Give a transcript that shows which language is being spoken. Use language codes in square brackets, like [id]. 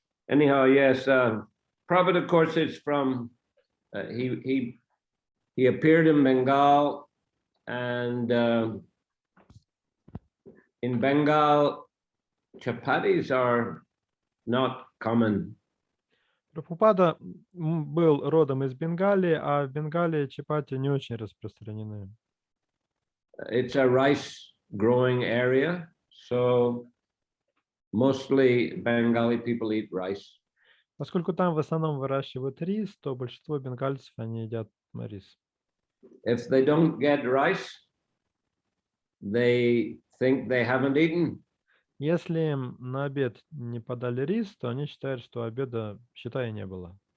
[en] Anyhow, yes, Prabhupada, of course, is from, he appeared in Bengal, and in Bengal, chapatis are not common. [ru] Прабхупада был родом из Бенгалии, а в Бенгалии чапати не очень распространены. [en] It's a rice growing area, so mostly Bengali people eat rice. [ru] Поскольку там в основном выращивают рис, то большинство бенгальцев они едят рис. [en] If they don't get rice, they think they haven't eaten. [ru] Если им на обед не подали рис, то они считают, что обеда, считай, не было.